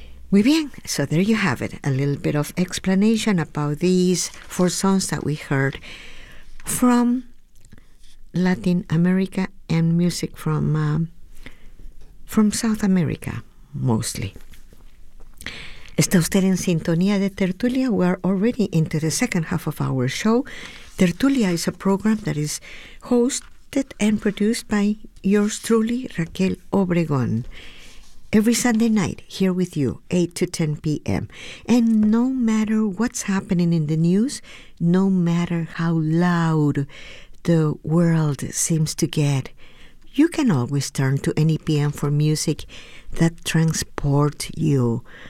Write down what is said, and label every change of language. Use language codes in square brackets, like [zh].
[es] Muy bien, [en] so there you have it, a little bit of explanation about these four songs that we heard from Latin America and music from South America, mostly. [es] ¿Está usted en sintonía de Tertulia? [en] We are already into the second half of our show. Tertulia is a program that is hosted and produced by yours truly, Raquel Obregón. Every Sunday night, here with you, 8 to 10 p.m. And no matter what's happening in the news, no matter how loud the world seems to get, you can always turn to NEPM for music that transports you.